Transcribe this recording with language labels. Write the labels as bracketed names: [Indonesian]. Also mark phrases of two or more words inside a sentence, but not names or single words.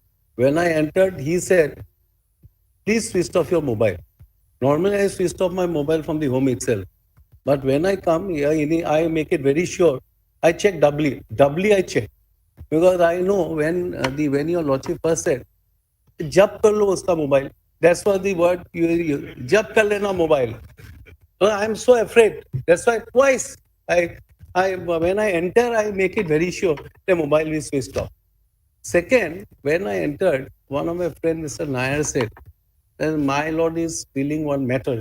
[English] When I entered, he said, please switch off your mobile. Normally, I switched off my mobile from the home itself. But when I come here, I make it very sure. I check doubly. Doubly I check. Because I know when your Lordship first said, [Hindi] जब्त कर लो उसका मोबाइल. [English] That's what the word, [Hindi] जब्त कर लेना मोबाइल. [English] I'm so afraid. That's why twice when I enter, I make it very sure the mobile is switched off. Second, when I entered, one of my friends, Mr. Nair, said, "Then my lord is dealing one matter.